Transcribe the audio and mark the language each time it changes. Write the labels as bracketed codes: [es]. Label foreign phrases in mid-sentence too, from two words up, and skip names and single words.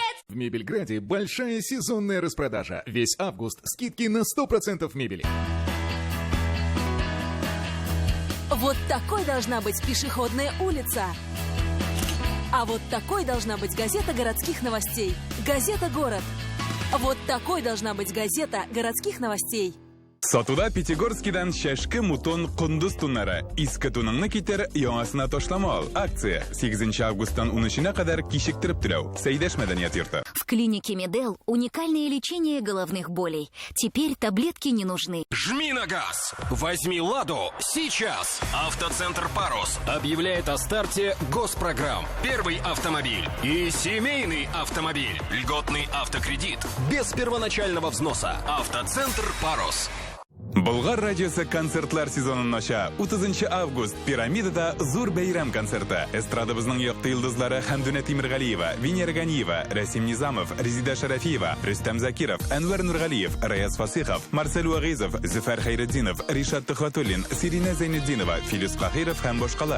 [ru] В Мебельграде большая сезонная распродажа. Весь август скидки на 100% мебели. Вот такой должна быть пешеходная улица. А вот такой должна быть газета городских новостей. Газета «Город». Вот такой должна быть газета городских новостей. [tt] Сатуда Пятигорскидан шашкы мутон кундуз туннары. Искы туныңны китер, яңасына ташламал. Акция 8 августтан 13-на кадәр кичектиреп түләү. Сәйдәш мәдәният йорты. [ru] В клинике Медел уникальное лечение головных болей. Теперь таблетки не нужны. Жми на газ! Возьми «Ладу» сейчас! Автоцентр «Парус» объявляет о старте госпрограмм. Первый автомобиль и семейный автомобиль. Льготный автокредит без первоначального взноса. Автоцентр «Парус». [tt] Болгар радиосы концертлар сезонын ача. 30 август Пирамидада зур бәйрәм концерты. Эстрадабызның якты йолдызлары Хәмдүнә Тимиргалиева, Венера Ганиева, Расим Низамов, Резида Шарафиева, Рөстәм Закиров, Әнвәр Нургалиев, Раяз Фасихов, Марсель Вагизов, Зөфәр Хәйретдинов, Ришат Төхвәтуллин, Сирина Зәйнетдинова, Филис Кахиров һәм башкалар.